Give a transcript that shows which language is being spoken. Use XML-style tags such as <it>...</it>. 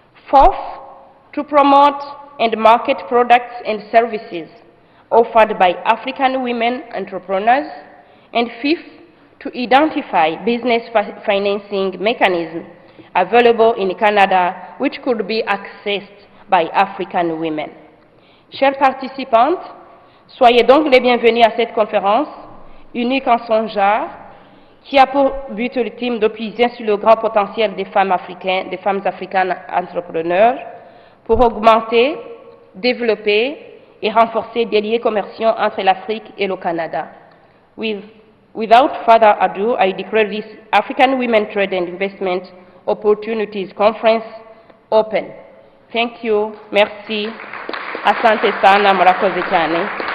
<en>Fourth, to promote and market products and services offered by African women entrepreneurs. And fifth, to identify business financing mechanisms available in Canada which could be accessed by African women.</en> <fr>Chers participantes, soyez donc les bienvenus à cette conférence, unique en son genre, qui a pour but ultime de puiser sur le grand potentiel des femmes africaines entrepreneurs pour augmenter, développer et renforcer des liens commerciaux entre l'Afrique et le Canada.</fr> <en>Without further ado, I declare this African Women Trade and Investment Opportunities Conference open. Thank you.</en> <fr>Merci.</fr> <sw>Asante sana,</sw> <rw>murakoze cyane.</rw>